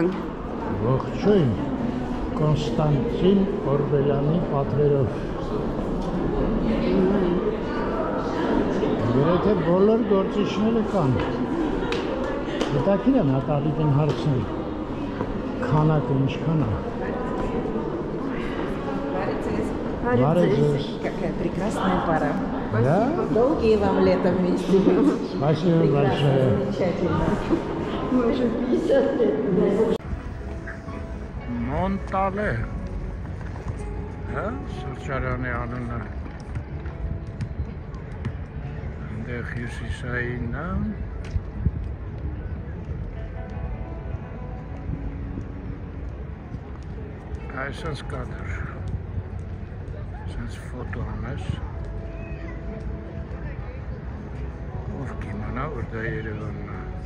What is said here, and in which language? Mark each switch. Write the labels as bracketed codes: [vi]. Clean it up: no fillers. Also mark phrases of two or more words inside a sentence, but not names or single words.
[hy] Ողջույն Կոնստանտին Օրբելյանի պատվերով։ Գրեթե բոլոր գործիչները կան։ Հետաքրքիր է նա Ալիկին հարցնել։ Քանակը ինչքան է։ Բարև ձեզ։ [ru] Какая прекрасная пара. Да? Долгие вам лета вместе. Спасибо большое. Замечательно. Мы уже 50 лет. [hy] Մոնտալե։ Հա, սրճարանի անունը։ Այնտեղ հյուսիսային է։ Այսպես կադր։ Այսպես ֆոտո անես։ Ով կիմանա, որ դա Երևանն է։